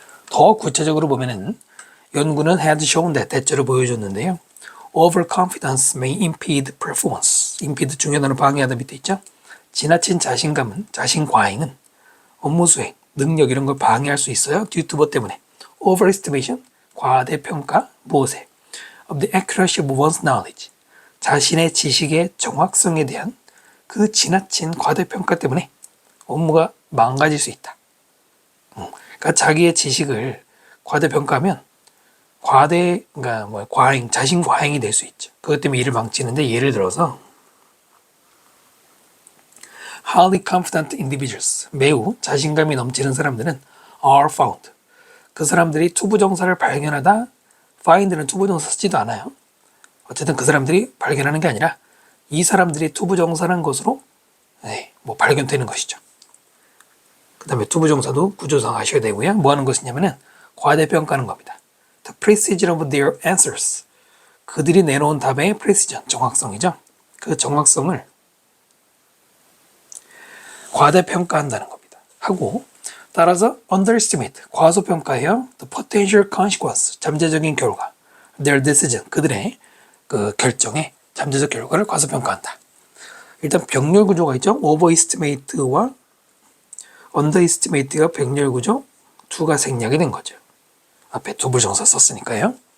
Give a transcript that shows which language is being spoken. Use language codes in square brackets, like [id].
[ko] 더 구체적으로 보면은 연구는 [en] had shown that [ko] 대체로 보여줬는데요. [en] Overconfidence may impede performance. [ko] impede 중요단어 방해하다 밑에 있죠. 지나친 자신감은 자신 과잉은 업무 수행, 능력 이런 걸 방해할 수 있어요. [en] due to [ko] 뭐 때문에 [en] overestimation, [ko] 과대평가, 무엇에 [en] of the accuracy of one's knowledge. [ko] 자신의 지식의 정확성에 대한 그 지나친 과대평가 때문에 업무가 망가질 수 있다. 그러니까 자기의 지식을 과대평가하면 그러니까 과잉, 자신 과잉이 될 수 있죠. 그것 때문에 일을 망치는데 예를 들어서 [en] highly confident individuals, [ko] 매우 자신감이 넘치는 사람들은 [en] are found. [ko] 그 사람들이 투부정사를 발견하다, find는 투부정사 쓰지도 않아요. 어쨌든 그 사람들이 발견하는 게 아니라 이 사람들이 투부정사라는 것으로 발견되는 것이죠. 그 다음에 투부정사도 구조상 아셔야 되고요. 뭐 하는 것이냐면은 과대평가하는 겁니다. [en] The precision of their answers. [ko] 그들이 내놓은 답의 precision, 정확성이죠. 그 정확성을 과대평가한다는 겁니다. 하고 따라서 underestimate, 과소평가해요. [en] The potential consequence, [ko] 잠재적인 결과. [en] Their decision, [ko] 그들의 그 결정의 잠재적 결과를 과소평가한다. 일단 병렬 구조가 있죠. overestimate와 underestimate가 병렬 구조 두가 생략이 된 거죠. 앞에 두부정사 썼으니까요.